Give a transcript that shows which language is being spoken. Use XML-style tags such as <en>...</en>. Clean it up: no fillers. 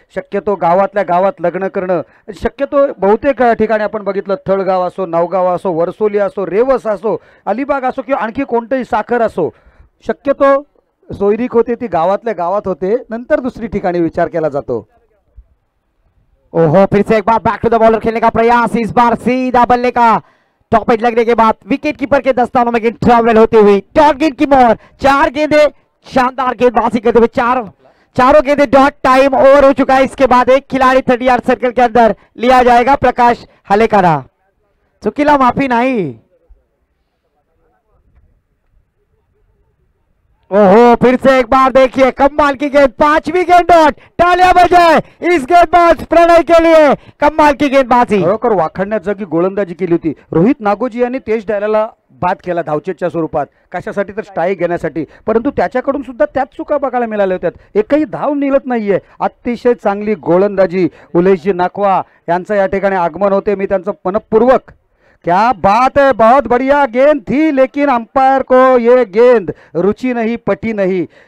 <mr>शक्यतो गावातल्या गावात लग्न करणं शक्यतो बहुतेक ठिकाणी आपण बघितलं, थळगाव असो, नवगाव असो, वरसोली असो, रेवस असो, अलिबाग असो किंवा आणखी कोणतंही साखर असो, शक्यतो सोयरीक होते ती गावातल्या गावात होते, नंतर दुसरी ठिकाणी विचार केला जातो.</mr> <hi>ओहो, फिर से एक बार बैक टू द बॉलर खेलने का प्रयास, इस बार सीधा बल्ले का टॉप एज लगने के बाद विकेट कीपर के दस्तानों में गेंद ट्रैवल होती हुई डॉट गेंद की मोहर. 4 गेंदे शानदार गेंदबाजी करते हुए चारों गेंदे डॉट. टाइम ओवर हो चुका है. इसके बाद एक खिलाड़ी 30 यार्ड सर्कल के अंदर लिया जाएगा.</hi> <mr>प्रकाश हलेकरा, चुकीला माफी नहीं.</mr> <hi>ओहो, फिर से एक बार देखिए कमाल की गेंद, 5वीं गेंद डॉट, तालियां बजाए इस गेंदबाज प्रणय के लिए, कमाल की गेंदबाजी।</hi> <mr>खरोखर वाखाणण्यात जागी गोलंदाजी केली होती रोहित नागोजी यांनी तेज डायलाला बाद केला धावचेच्या स्वरूपात, कशासाठी तर स्ट्राईक घेण्यासाठी, परंतु त्याच्याकडून सुद्धा त्याच चुका बघायला मिळाल्या होत्या, एकही धाव निघत नाहीये। अतिशय चांगली गोलंदाजी उलेशजी नाखवा यांचं या ठिकाणी आगमन होते, मी त्यांचं मनपूर्वक</mr> <hi>क्या बात है, बहुत बढ़िया गेंद थी लेकिन अंपायर को ये गेंद रुचि नहीं पटी नहीं।</hi>